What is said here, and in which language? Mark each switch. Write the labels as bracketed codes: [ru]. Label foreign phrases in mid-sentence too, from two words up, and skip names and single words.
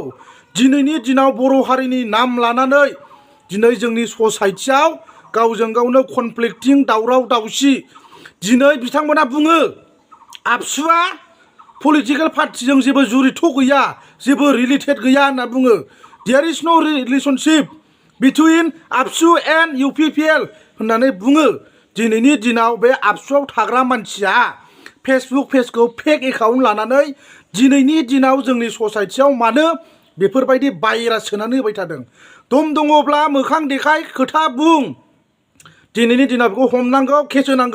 [brx] दिनैनि दिनाव बर' हारिनि नाम लानानै दिनै जोंनि ससाइटियाव गावजों गावनो कनफ्लिक्टिं दावराव दावसि। दिनै बिथांमोना बुङो आबसुआ पलिटिकेल पार्टिजों जेबो जुरिथ' गैया, जेबो रिलेटेड गैया होनना बुङो। [en] there is no relationship between ABSU and UPPL [brx] होननानै बुङो। दिनैनि दिनाव बे आबसुआव थाग्रा मानसिया फेसबुक पेजखौ [en] fake account [brx] लानानै दिनैनि दिनाव जोंनि ससाइटियाव मानो बेफोरबायदि भाइरास सोनानै होबाय थादों। दम दङब्ला मोखां देखाय, खोथा बुं। दिनैनि दिनाव बेखौ हमनांगौ, केस होनांगौ।